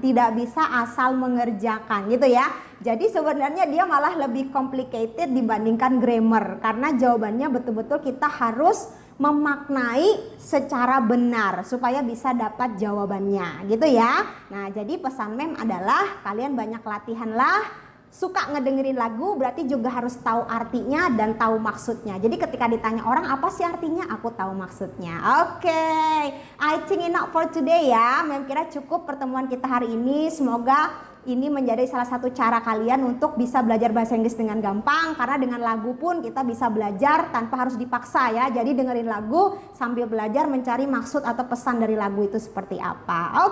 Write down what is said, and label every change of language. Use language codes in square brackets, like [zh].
[id] Tidak bisa asal mengerjakan gitu ya. Jadi sebenarnya dia malah lebih complicated dibandingkan grammar karena jawabannya betul-betul kita harus memaknai secara benar supaya bisa dapat jawabannya gitu ya. Nah, jadi pesan mem adalah kalian banyak latihanlah. Suka ngedengerin lagu berarti juga harus tahu artinya dan tahu maksudnya. Jadi ketika ditanya orang apa sih artinya, aku tahu maksudnya. [en] Oke, I think enough for today ya. [id] Mem kira cukup pertemuan kita hari ini. Semoga ini menjadi salah satu cara kalian untuk bisa belajar bahasa Inggris dengan gampang. Karena dengan lagu pun kita bisa belajar tanpa harus dipaksa ya. Jadi dengerin lagu sambil belajar mencari maksud atau pesan dari lagu itu seperti apa.